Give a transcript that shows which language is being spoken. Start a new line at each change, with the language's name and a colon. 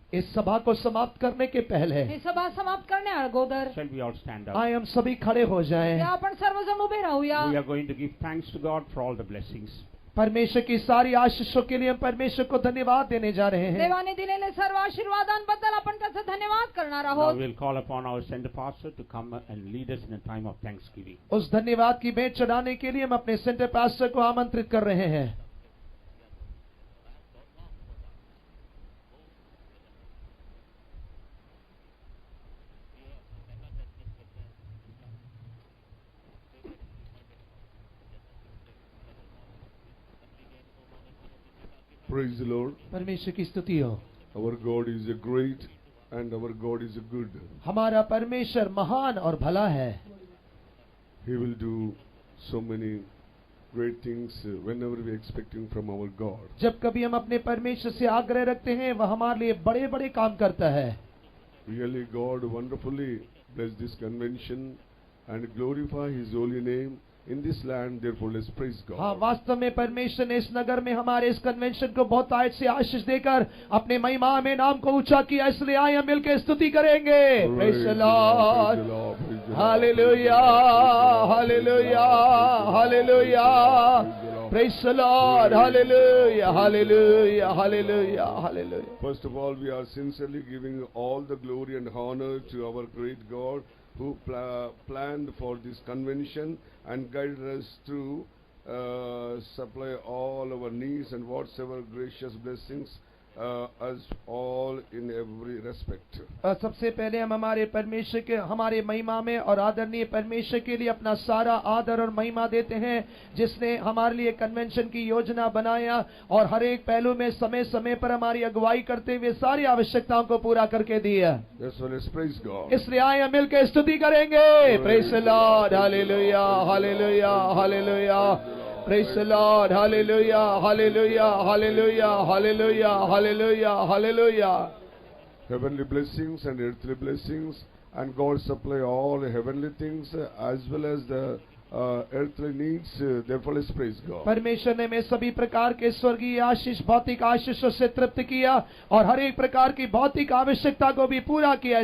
Hindi: इस सभा को समाप्त करने के पहले
Marathi: ही सभा समाप्त करणे अगोदर
English: shall we all stand up?
Hindi: आए हम सभी खड़े हो जाएं.
Marathi: या आपण सर्वजण उभे राहूया.
English: We are going to give thanks to God for all the blessings.
Hindi: परमेश्वर की सारी आशीषों के लिए हम परमेश्वर को धन्यवाद देने जा रहे हैं.
Marathi: देवाने दिलेले सर्व आशीर्वादांबद्दल आपण त्याचा धन्यवाद करणार
English: Now
Marathi: आहोत.
English: we'll call upon our center pastor to come and lead us in a time of thanksgiving.
Hindi: उस धन्यवाद की भेंट चढ़ाने के लिए हम अपने सेंटर पास्टर को आमंत्रित कर रहे हैं.
English: Praise the Lord.
Hindi: परमेश्वर की स्तुति हो.
English: Our God is a great and our God is a good.
Hindi: हमारा परमेश्वर महान और भला है.
English: He will do so many great things whenever we are expecting from our God.
Hindi: जब कभी हम अपने परमेश्वर से आग्रह रखते हैं वह हमारे लिए बड़े बड़े काम करता है.
English: Really, God wonderfully bless this convention and glorify His holy name in this land. Therefore, let's praise God.
Hindi: हाँ, वास्तव में परमेश्वर ने इस नगर में हमारे इस कन्वेंशन को बहुत आयत से आशीष देकर अपने महिमा में नाम को ऊंचा किया. इसलिए आए हम मिलकर स्तुति करेंगे.
English: Praise the Lord. Hallelujah. Hallelujah. Hallelujah. Praise the Lord. Hallelujah. Hallelujah. Hallelujah. Hallelujah. First of all, we are sincerely giving all the glory and honor to our great God who planned for this convention and guided us to supply all our needs and whatsoever gracious blessings us all in every respect.
Hindi: सबसे पहले हम हमारे परमेश्वर के हमारे महिमा में और आदरणीय परमेश्वर के लिए अपना सारा आदर और महिमा देते हैं जिसने हमारे लिए कन्वेंशन की योजना बनाया और हर एक पहलू में समय समय पर हमारी अगुवाई करते हुए सारी आवश्यकताओं को पूरा करके दिया.
English: That's why let's praise God.
Hindi: इसलिए आए हम मिलकर स्तुति करेंगे.
English: Praise the Lord. Hallelujah. Hallelujah. Hallelujah. Praise the Lord. Hallelujah. Hallelujah. Hallelujah. Hallelujah. Hallelujah. Hallelujah. Heavenly blessings and earthly blessings, and God supply all heavenly things as well as the earthly needs. Therefore, let's praise God.
Hindi: परमेश्वर ने हमें सभी प्रकार के स्वर्गीय आशीष भौतिक आशीषों से तृप्त किया और हर एक प्रकार की भौतिक आवश्यकता को भी पूरा किया.